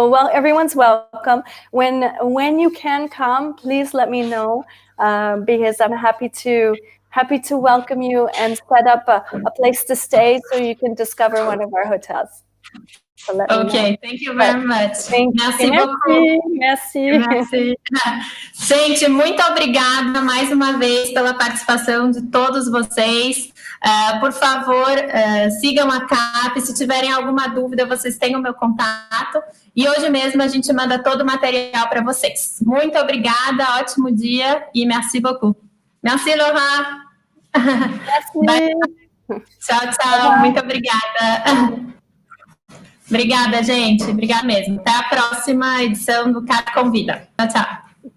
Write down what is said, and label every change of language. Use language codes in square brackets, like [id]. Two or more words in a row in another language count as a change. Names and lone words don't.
[en] Well, everyone's welcome. When you can come, please let me know, because I'm happy to welcome you and set up a place to stay so you can discover one of our hotels. So ok, thank you very much. [fr] Merci beaucoup. Merci. [pt] Gente, muito obrigada mais uma vez pela participação de todos vocês. Por favor, sigam a CAP. Se tiverem alguma dúvida, vocês têm o meu contato. E hoje mesmo a gente manda todo o material para vocês. Muito obrigada, ótimo dia e [fr] merci beaucoup. Merci, Laura. Merci. [pt] Tchau, tchau. Muito obrigada. Obrigada, gente. Obrigada mesmo. Até a próxima edição do CAP Convida. Tchau, tchau.